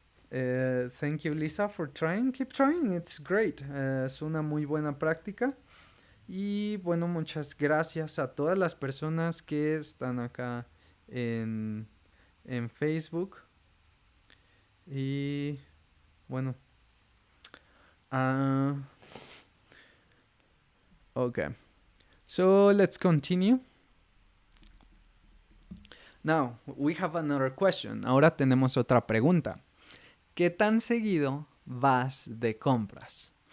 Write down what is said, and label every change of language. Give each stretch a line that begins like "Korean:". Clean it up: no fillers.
English: Thank you, Lisa, for trying. Keep trying, it's great.
Spanish: Es una muy buena práctica. Y bueno, muchas gracias a todas las personas que están acá en Facebook. Y bueno.
English: Okay. So let's continue. Now, we have another question.
Spanish: Ahora tenemos otra pregunta. ¿Qué tan seguido vas de compras?